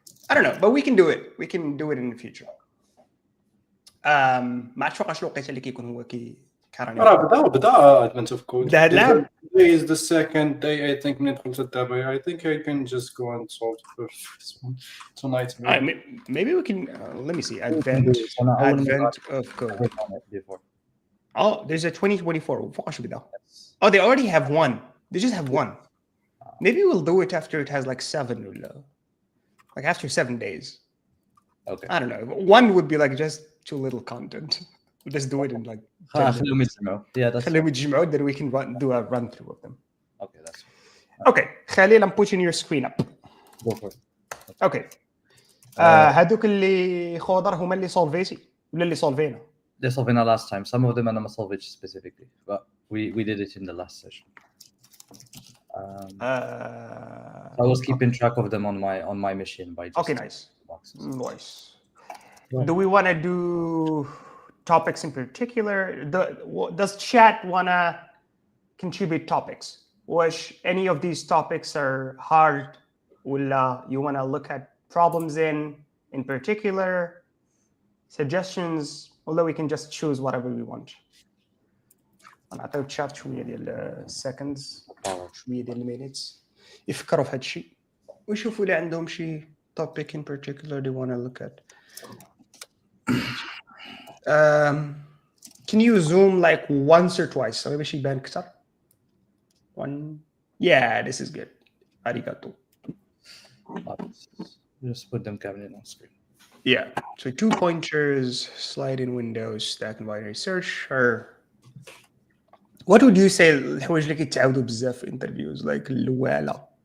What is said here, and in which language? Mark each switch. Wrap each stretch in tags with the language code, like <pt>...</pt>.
<en>I don't know, but we can do it. We can do it in the future.</en> <ar>ما عرفتش واقع شنو الوقيته اللي كيكون هو كاراني. بدا advent of code. هاد العام.</ar> <en>Today is the second day I think</en> <ar>من دخلت الدابا.</ar> <en>I think I can just go and solve this one tonight. Maybe we can let me see advent of code. Oh, there's a 2024. Oh, they already have one. They just have one. Maybe we'll do it after it has like 7 or like after 7 days. Okay. I don't know. One would be like just too little content. We'll just do it in like. Yeah, that's. Then we can do a run through of them. Okay, that's. Okay, Khalil, I'm putting your screen up. Go for it. Okay.</en> <ar>هذوك اللي خضر هما اللي solvيتي ولا اللي solvينا.</ar> <en>They solved last time. Some of them are not solved specifically, but We did it in the last session. I was Okay, keeping track of them on my machine by just nice. boxes. Nice. Yeah. Do we want to do topics in particular? Does chat want to contribute topics? Which any of these topics are hard? Will you want to look at problems in particular? Suggestions? Although we can just choose whatever we want.</en> <ar>نعطيو الشات شويه ديال seconds شويه ديال minutes يفكروا في هذا الشيء ويشوفوا اللي عندهم شي</ar> <en>topic in particular they want to look at. Can you zoom like once or twice so</en> <ar>باش يبان اكثر?</ar> <en>One. Yeah, this is good. Arigato. Just put them</en> <ar>كاملين</ar> <en>on screen. Yeah. So 2 pointers, slide in windows, stack and binary search, or what would you say</en> <ar>الحوايج اللي كيتعاودوا بزاف</ar> <en>في interviews like الوالا?</en>